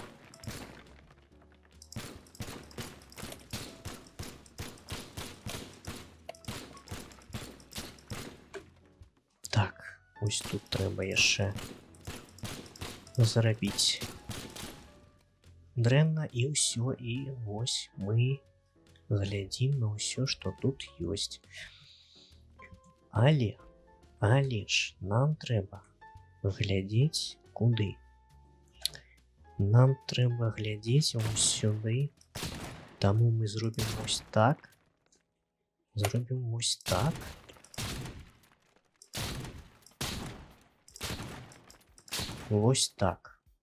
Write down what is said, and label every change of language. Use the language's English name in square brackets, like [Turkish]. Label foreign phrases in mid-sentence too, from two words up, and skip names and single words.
[Belarusian] Так, ось тут трэба яшчэ зрабіць дрэнна і ўсё, і вось мы глядзім на ўсё, што тут ёсць. Але ж нам трэба глядеть куди? [Ukrainian] Нам треба глядеть ось сюди. Тому ми зробимо ось так. Зробимо ось так. Ось так.